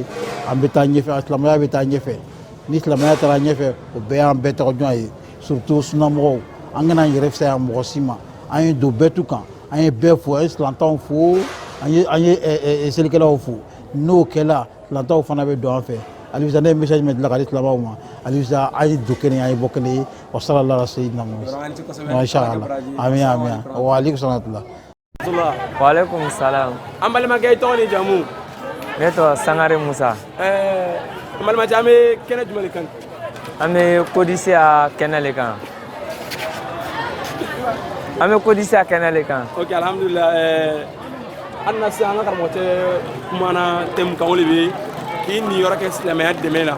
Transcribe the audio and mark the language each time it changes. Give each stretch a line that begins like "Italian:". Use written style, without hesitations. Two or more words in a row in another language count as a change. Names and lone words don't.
Bambara: an bɛ taa ɲɛfɛ silamɛya bɛ taa ɲɛfɛ ni silamɛya taara ɲɛfɛ o bɛɛ y'an bɛɛ tɔgɔjɔn ye surtout sunamɔgɔw an kana an yɛrɛ fisaya mɔgɔ si ma an ye don bɛɛ tu kan an ye bɛɛ fo an ye silantanw fo an ye selikɛlaw fo n'o kɛla silantanw fana bɛ don an fɛ alisa ne ye message min dilan ka di silamɛw ma alisa an ye don kelen an ye bɔ kelen ye
Arabic: وصلى الله عليه وسلم إن شاء الله آمين آمين وعليكم السلام. وعليكم السلام.
Bambara: An balimakɛ i tɔgɔ ni jamu. Ne tɔgɔ Sangare Musa. An balimakɛ an bɛ kɛnɛ jumɛn de kan. An bɛ kodisi a kɛnɛ de kan. An bɛ kodisi a kɛnɛ de kan. Ok alhamdulilah an na se an ka karamɔgɔ cɛ kumana thème kan o de bɛ k'i ni yɔrɔ kɛ silamɛya dɛmɛ la.